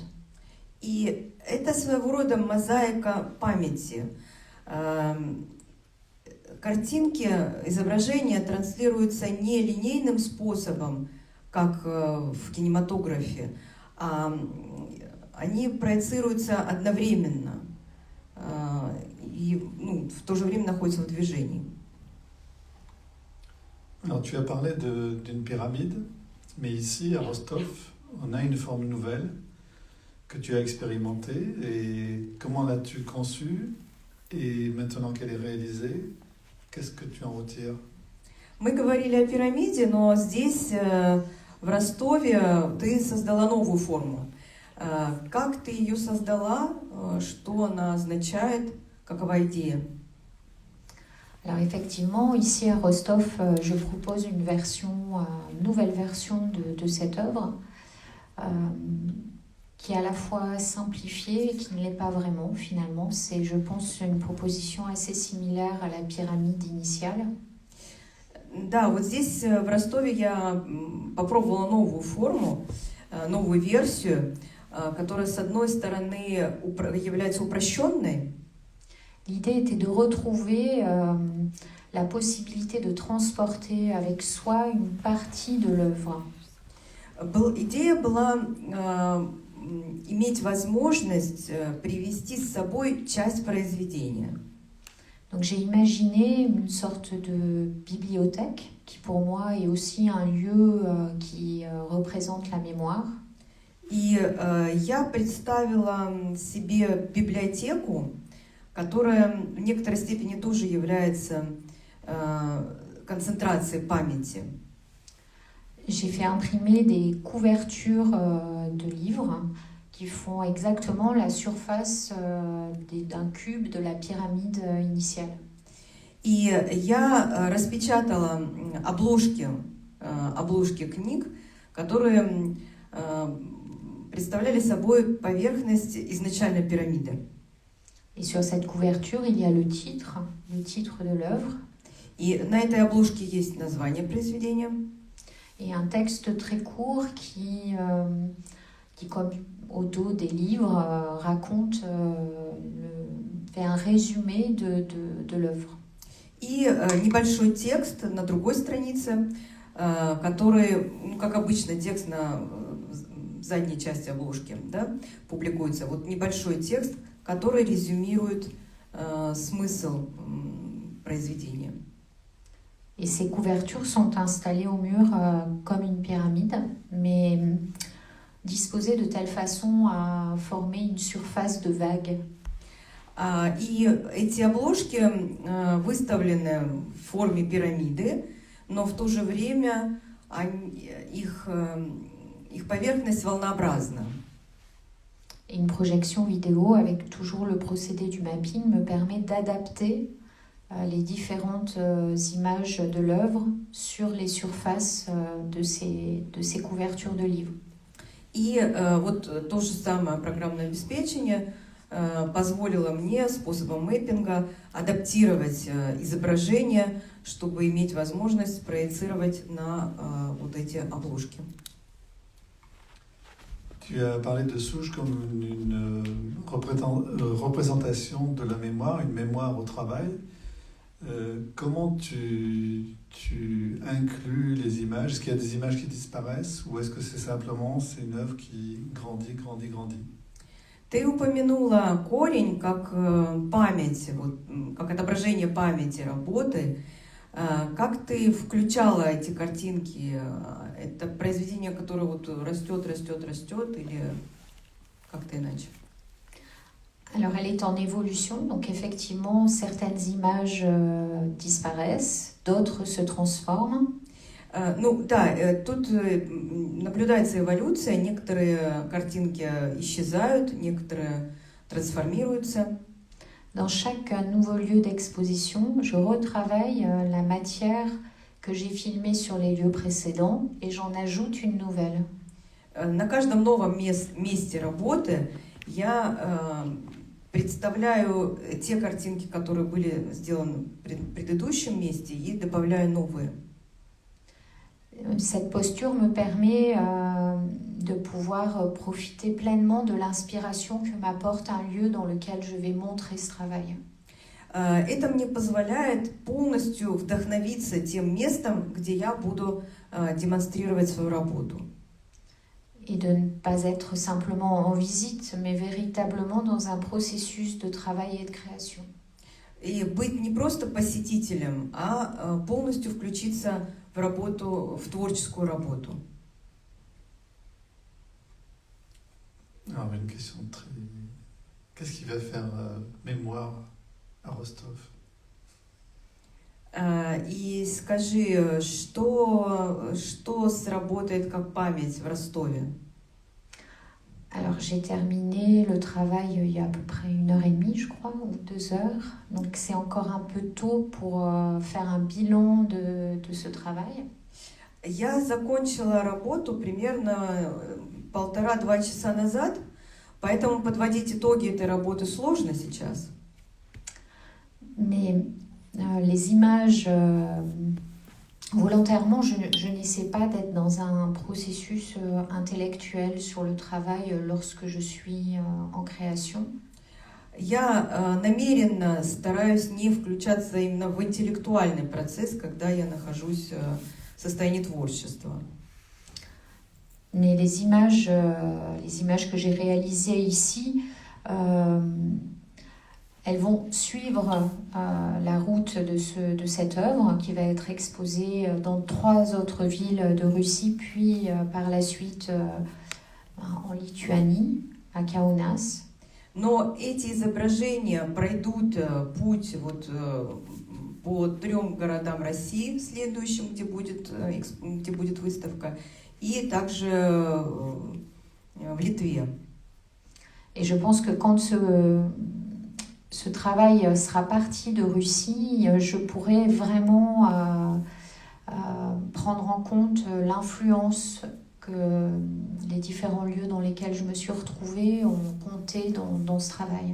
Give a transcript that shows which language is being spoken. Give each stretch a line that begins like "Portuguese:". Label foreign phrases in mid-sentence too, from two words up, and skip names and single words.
Russian: И это своего рода мозаика памяти. Картинки, изображения транслируются не линейным способом, как в кинематографе, а они проецируются одновременно и в то же время находятся в движении.
French: Alors tu as parlé d'une pyramide, mais ici à Rostov, on a une forme nouvelle que tu as expérimentée. Et comment l'as-tu conçue? Et maintenant qu'elle est réalisée, qu'est-ce que tu en retires?
Russian: Мы говорили о пирамиде, но здесь, в Ростове, ты создала новую форму. Как ты ее создала? Что она означает? Какова идея?
French: Alors effectivement, ici à Rostov, je propose une nouvelle version de cette œuvre qui est à la fois simplifiée et qui ne l'est pas vraiment finalement. C'est, je pense, une proposition assez similaire à la pyramide initiale.
Russian: Да, вот здесь в Ростове я попробовала новую форму, новую версию, которая с одной стороны является упрощенной.
French: L'idée était de retrouver la possibilité de transporter avec soi une partie de l'œuvre.
Russian: Идея была иметь возможность привести с собой часть произведения.
French: Donc j'ai imaginé une sorte de bibliothèque qui pour moi est aussi un lieu qui représente la mémoire.
Russian: И я представила себе библиотеку, которая в некоторой степени тоже является концентрацией памяти.
French: J'ai fait imprimer des couvertures de livres qui font exactement la surface d'un cube de la pyramide initiale.
Russian: И я распечатала обложки книг, которые представляли собой поверхность изначальной пирамиды.
French: Et sur cette couverture, il y a le titre de l'œuvre.
Russian: И на этой обложке есть название произведения.
French: Et un texte très court qui comme au dos des livres, fait un résumé de l'œuvre.
Russian: И небольшой текст на другой странице, который, как обычно, текст на задней части обложки, да, публикуется. Вот небольшой текст, который резюмирует смысл произведения.
French: Et ces couvertures sont installées au mur comme une pyramide, mais disposées de telle façon à former une surface de vague.
Russian: И эти обложки выставлены в форме пирамиды, но в то же время их поверхность волнообразна.
French: Et une projection vidéo avec toujours le procédé du mapping me permet d'adapter les différentes images de l'œuvre sur les surfaces de ces couvertures de livres.
Russian: И вот то же самое программное обеспечение позволило мне способом мэппинга адаптировать изображение, чтобы иметь возможность проецировать на вот эти обложки.
French: Tu as parlé de souche comme une représentation de la mémoire, une mémoire au travail. Comment tu inclus les images? Est-ce qu'il y a des images qui disparaissent ou est-ce que c'est une œuvre qui grandit?
Russian: Ты упомянула корень как память, вот, как отображение памяти работы. Как ты включала эти картинки? Это произведение, которое вот растет или как-то иначе?
French: Alors, elle est en évolution, donc effectivement, certaines images disparaissent, d'autres se transforment.
Russian: Ну да, тут наблюдается эволюция, некоторые картинки исчезают, некоторые трансформируются.
French: Dans chaque nouveau lieu d'exposition, je retravaille la matière que j'ai filmée sur les lieux précédents et j'en ajoute une nouvelle.
Russian: На каждом новом месте работы я представляю те картинки, которые были сделаны в предыдущем месте, и добавляю новые.
French: Cette posture me permet de pouvoir profiter pleinement de l'inspiration que m'apporte un lieu dans lequel je vais montrer ce travail.
Russian: Это мне позволяет полностью вдохновиться тем местом, где я буду демонстрировать свою работу.
French: Et de ne pas être simplement en visite, mais véritablement dans un processus de travail et de création.
Russian: И быть не просто посетителем, а полностью включиться в работу, в творческую работу.
French: Alors, une question très... Qu'est-ce qui va faire mémoire à Rostov?
Russian: И скажи, что сработает как память в Ростове?
French: Alors j'ai terminé le travail il y a à peu près 1h30, je crois, ou 2 heures. Donc c'est encore un peu tôt pour faire un bilan de ce travail.
Russian: Я закончила работу примерно 1,5-2 часа назад, поэтому подводить итоги этой работы сложно сейчас.
French: Mais les images, volontairement, je n'essaie pas d'être dans un processus intellectuel sur le travail lorsque je suis en création.
Russian: Я намеренно стараюсь не включаться именно в интеллектуальный процесс, когда я нахожусь в состоянии творчества.
French: Mais les images que j'ai réalisées ici, elles vont suivre la route de cette œuvre qui va être exposée dans 3 autres villes de Russie, puis par la suite en Lituanie, à Kaunas.
Russian: Но эти изображения пройдут путь вот по 3 городам России, следующим, где будет выставка, и также в Литве.
French: Et je pense que quand ce travail sera parti de Russie, je pourrai vraiment prendre en compte l'influence que les différents lieux dans lesquels je me suis retrouvée ont compté dans ce travail.